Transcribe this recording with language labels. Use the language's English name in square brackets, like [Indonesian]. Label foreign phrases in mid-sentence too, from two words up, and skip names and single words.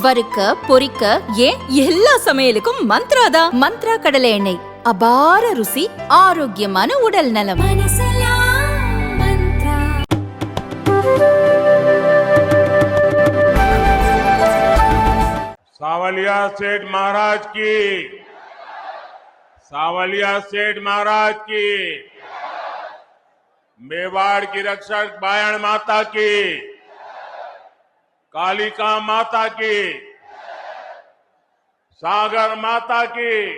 [Tamil] வறுக்க பொரிக்க ஏன் எல்லா சமையலுக்கும் மந்த்ரா தான். மந்த்ரா கடலை எண்ணெய், அபார ருசி, ஆரோக்கியமான உடல் நலம். [Hindi] सावलिया सेठ महाराज की, सावलिया सेठ महाराज की, मेवाड़ की रक्षक बायण माता की, कालिका माता की, सागर माता की।